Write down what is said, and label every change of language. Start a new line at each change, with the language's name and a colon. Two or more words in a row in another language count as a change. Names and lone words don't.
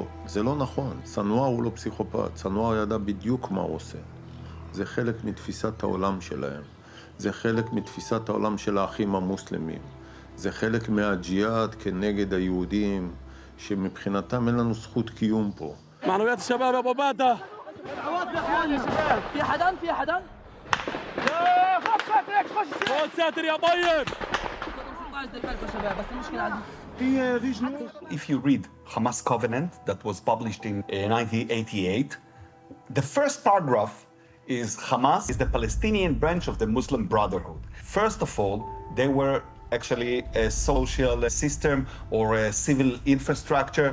Hebrew: זה לא נכון. סנואר הוא לא פסיכופת. סנואר ידע בדיוק מה הוא עושה. זה חלק מתפיסת העולם שלהם. זה חלק מתפיסת העולם של האחים המוסלמים. זה חלק מהג'יהאד כנגד היהודים. שמבחינתם אין לנו זכות קיום פה.
Arabic: معنويات الشباب يا ابو باده. دعوات يا اخواني يا شباب. في حدا؟ خد ساتر خش. خد ساتر يا طيب.
English: If you read Hamas Covenant that was published in 1988, the first paragraph is Hamas is the Palestinian branch of the Muslim Brotherhood. First of all, they were actually a social system or a civil infrastructure.